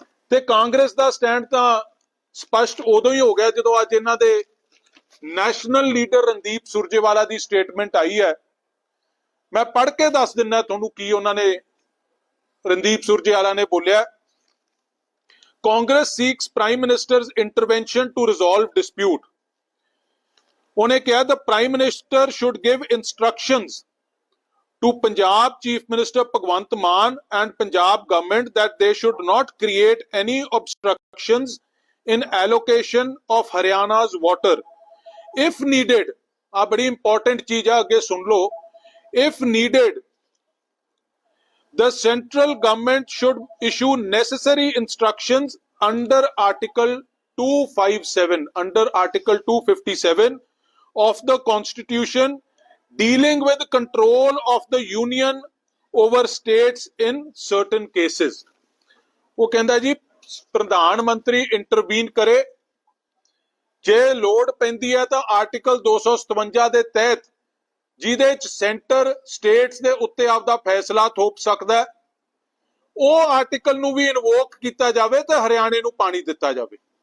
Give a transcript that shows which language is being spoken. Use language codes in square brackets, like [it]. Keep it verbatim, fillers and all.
[pa] ਤੇ ਕਾਂਗਰਸ ਦਾ ਸਟੈਂਡ ਤਾਂ ਸਪਸ਼ਟ ਉਦੋਂ ਹੀ ਹੋ ਗਿਆ ਜਦੋਂ ਅੱਜ ਇਹਨਾਂ ਦੇ ਨੈਸ਼ਨਲ ਲੀਡਰ ਰਣਦੀਪ ਸੁਰਜੇਵਾਲਾ ਦੀ ਸਟੇਟਮੈਂਟ ਆਈ ਹੈ। ਮੈਂ ਪੜ੍ਹ ਕੇ ਦੱਸ ਦਿੰਦਾ ਤੁਹਾਨੂੰ ਕੀ ਉਹਨਾਂ ਨੇ, ਰਣਦੀਪ ਸੁਰਜੇਵਾਲਾ ਨੇ ਬੋਲਿਆ, [en] Congress seeks Prime Minister's intervention to resolve dispute. [hi] उन्हें कहा [en] the Prime Minister should give instructions to Punjab Chief Minister Bhagwant Mann and Punjab government that they should not create any obstructions in allocation of Haryana's water. If needed, [hi] आ बड़ी important चीज है, आगे सुन लो, [en] if needed, the central government should issue necessary instructions under Article two fifty-seven, under Article two fifty-seven of the Constitution dealing with control of the union over states in certain cases. [hi] वो कहता जी [pa] ਪ੍ਰਧਾਨ ਮੰਤਰੀ intervene ਕਰੇ। ਜੇ ਲੋੜ ਪੈਂਦੀ ਹੈ ਤਾਂ ਆਰਟੀਕਲ ਦੋ ਸੌ ਸਤਵੰਜਾ ਦੇ ਤਹਿਤ ਜਿਹਦੇ ਵਿੱਚ ਸੈਂਟਰ ਸਟੇਟਸ ਦੇ ਉੱਤੇ ਆਪਦਾ ਫੈਸਲਾ ਥੋਪ ਸਕਦਾ ਹੈ, ਉਹ ਆਰਟੀਕਲ ਨੂੰ ਵੀ ਇਨਵੋਕ ਕੀਤਾ ਜਾਵੇ ਤੇ ਹਰਿਆਣੇ ਨੂੰ ਪਾਣੀ ਦਿੱਤਾ ਜਾਵੇ।